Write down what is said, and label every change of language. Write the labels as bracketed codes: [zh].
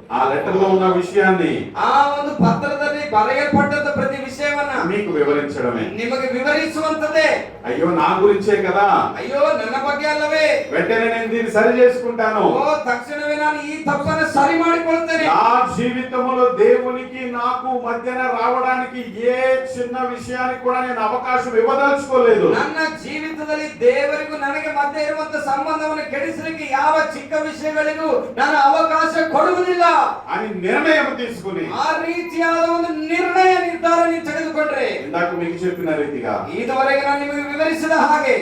[te] ఆ లెటర్ లో ఉన్న విషయాన్ని [kn] ಆ ಒಂದು ಪತ್ರದಲ್ಲಿ ಬರೆಯಲ್ಪಟ್ಟಂತ ಪ್ರತಿ ವಿಷಯವನ್ನ [te] మీకు వివరించడమే. [kn] ನಿಮಗೆ ವಿವರಿಸುವಂತದ್ದೇ. [te] అయ్యో నా గురించే కదా, [kn] ಅಯ್ಯೋ ನನ್ನ ಬಗ್ಗೆ ಅಲ್ಲವೇ, [te] వెంటనే నేను దీన్ని సరి చేసుకుంటాను. [kn] ಓ ತಕ್ಷಣವೇ ನಾನು ಈ ತಪ್ಪನ್ನು ಸರಿ ಮಾಡಿಕೊಳ್ತೇನೆ. [te] నా జీవితంలో దేవునికి నాకు మధ్యన రావడానికి ఏ చిన్న విషయానికి కూడా నేను అవకాశం ఇవ్వదలుచుకోలేదు. [kn] ನನ್ನ ಜೀವಿತದಲ್ಲಿ ದೇವರಿಗೂ ನನಗೆ ಮಧ್ಯೆ ಇರುವಂತ ಸಂಬಂಧವನ್ನು ಕೆಡಿಸಲಿಕ್ಕೆ ಯಾವ ಚಿಕ್ಕ ವಿಷಯಗಳಿಗೂ ನಾನು ಅವಕಾಶ ಕೊಡುವುದಿಲ್ಲ [te] అని నిర్ణయం తీసుకుని [kn] ಆ ರೀತಿಯಾದ ಒಂದು ನಿರ್ಧಾರ ನೀವು ತೆಗೆದುಕೊಂಡ್ರೆ, [te] ఇందాక మీకు చెప్పిన రీతిగా [kn] ಇದುವರೆಗೆ ನಾನು ನಿಮಗೆ ವಿವರಿಸಿದ ಹಾಗೆ